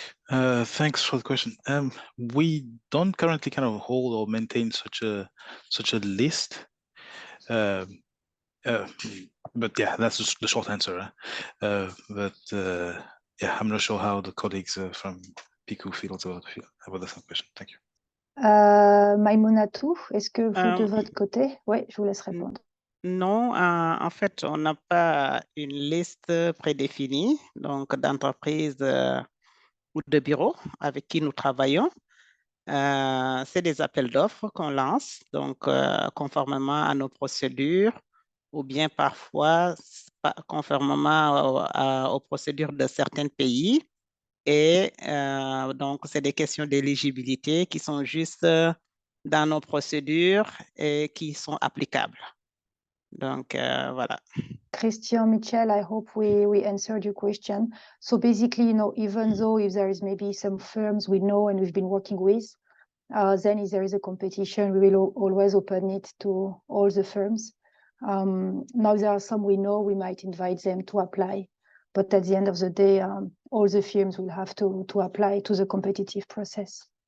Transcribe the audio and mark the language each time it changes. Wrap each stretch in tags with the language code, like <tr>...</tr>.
<en>Thanks for the question. We don't currently kind of hold or maintain such a list. But yeah, that's the short answer. Yeah, I'm not sure how the colleagues from PICU feel about the question. Thank you.</en> <fr>Maimunatu, est-ce que vous de votre côté? Oui, je vous laisse répondre. Non, en fait, on n'a pas une liste prédéfinie donc d'entreprises ou de bureaux avec qui nous travaillons. C'est des appels d'offres qu'on lance, donc conformément à nos procédures, ou bien parfois conformément aux procédures de certains pays. Et donc, c'est des questions d'éligibilité qui sont juste dans nos procédures et qui sont applicables. Donc, voilà.</fr> <en>Christian Michel, I hope we answered your question. So basically, you know, even though if there is maybe some firms we know and we've been working with, Then if there is a competition, we will always open it to all the firms. Now there are some we know, we might invite them to apply, but at the end of the day, all the firms will have to apply to the competitive process.</en>